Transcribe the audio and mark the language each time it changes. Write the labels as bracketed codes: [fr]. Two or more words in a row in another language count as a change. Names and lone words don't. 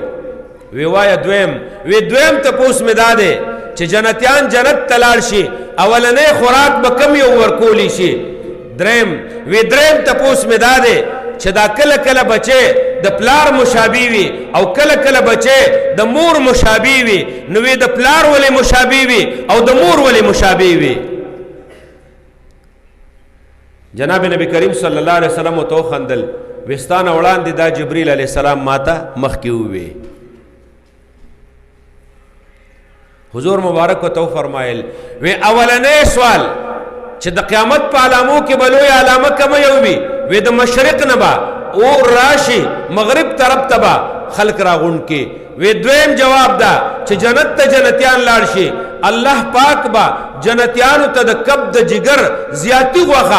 [ps] وی وایا دویم تپوس مې دا دی چې جنتیان جنت ته لاړ شي اولنې خوراک به کم یو ورکولی شي دریم تپوس مې دا دی چې دا کله کله بچې د پلار مشابه وي او کله کله بچې د مور مشابه وي نو وی د پلار ولې مشابه وي او د مور ولې مشابه وي جناب نبی کریم [ar] صلی الله علیه وسلم [ps] تو خندل وستانه وړاندې دا جبرئیل [ar] علیه السلام [ps] ماته مخکې ووی حضور مبارک کو تو فرمایل وی اولنې سوال چې د قیامت په علامو کې بلوي علامه کوم یو وي وی د مشرق نه با او راشي مغرب طرف ته با خلق راغون کې وی دویم جواب دا چې جنت ته جنتیان لاړ شي الله پاک با جنتیانو ته د کب د جگر زیاتی غوخه